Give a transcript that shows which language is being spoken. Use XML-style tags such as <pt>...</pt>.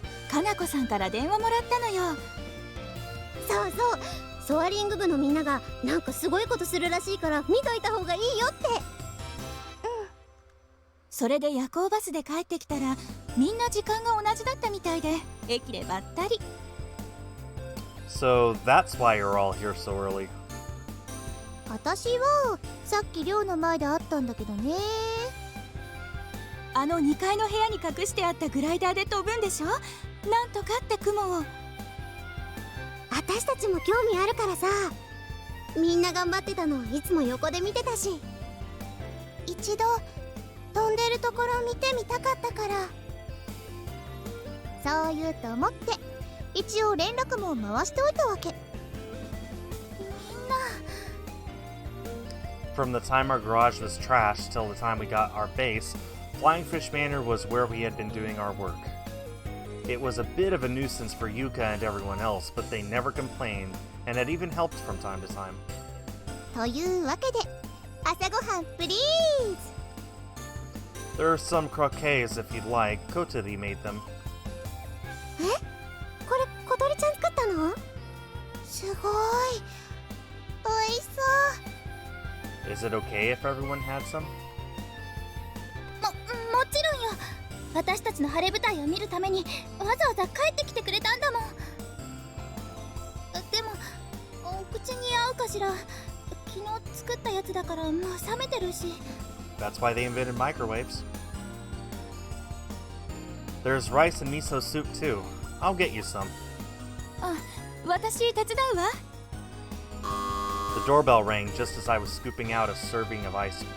<ja>かなこさんから電話もらったのよ。そうそう、ソアリング部のみんながなんかすごいことするらしいから見といた方がいいよって。それで夜行バスで帰ってきたら、みんな時間が同じだったみたいで、駅でばったり。</ja> <en>So that's why you're all here so early.</en> <ja>私はさっき寮の前で会ったんだけどね。あの2階の部屋に隠してあったグライダーで飛ぶんでしょ。なんとかって雲を。私たちも興味あるからさ。みんな頑張ってたのいつも横で見てたし、一度飛んでるところ見てみたかったから。そう言うと思って一応連絡も回しておいたわけ。</ja> <en>From the time our garage was trashed till the time we got our base, Flying Fish Manor was where we had been doing our work. It was a bit of a nuisance for Yuka and everyone else, but they never complained, and had even helped from time to time.</en> <ja>というわけで朝ごはんプリーズ。</ja> <en>There are some croquets if you'd like. Kotari made them.</en> <ja>これ小鳥ちゃん作ったの？すごいおいしそう。</ja> <en>Is it okay if everyone had some?</en> <ja>もちろんよ。私たちの晴れ舞台を見るためにわざわざ帰ってきてくれたんだもん。でもお口に合うかしら。昨日作ったやつだからもう冷めてるし。</ja> <en>That's why they invented microwaves. There's rice and miso soup too. I'll get you some.</en> <ja>あ、私手伝うわ。</ja> <en>The doorbell rang just as I was scooping out a serving of rice.</en>